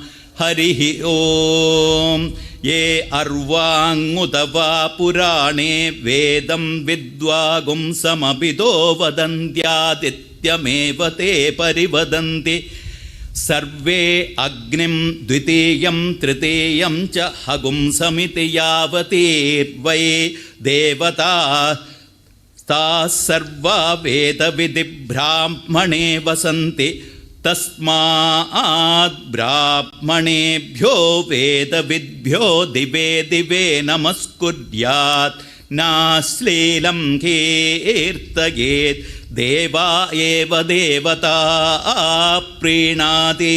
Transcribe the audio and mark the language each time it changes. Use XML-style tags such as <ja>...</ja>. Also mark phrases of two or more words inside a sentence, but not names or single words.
<sa>Harihi Om Ye Arvangutava Purane Vedam Vidvagum Samabido Vadantyadityameva Te Parivadanti Sarve Agnim Dvitiyam Tritiyam Cha Hagum Samiti Yavati Vai Devata Ta Sarva Veda Vidhi Brahmane Vasanti തസ്മാത് ബ്രാഹ്മണേഭ്യോ വേദവിദ്ഭ്യോ ദിവേ ദിവേ നമസ്കുര്യാത് നാശ്ലീലം കീർത്തയേത് ദേവാ ഏവ ദേവതാ പ്രീണാതി.</sa>